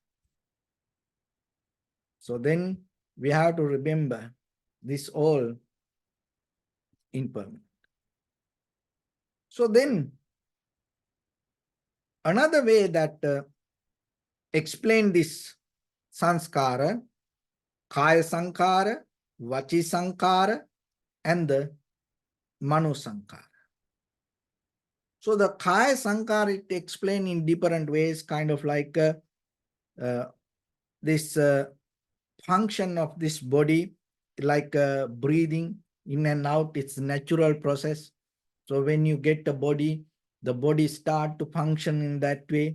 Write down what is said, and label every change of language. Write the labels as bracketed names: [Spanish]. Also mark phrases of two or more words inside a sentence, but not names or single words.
[English] So then we have to remember this all impermanent. So then another way that explain this sanskara, [Pali] kaya sankara, vachi sankara, [English] and the [Pali] mano sankara. [English] So the [Pali] kaya sankara, [English] it explained in different ways, kind of like this function of this body, like breathing in and out, it's natural process. So when you get the body start to function in that way.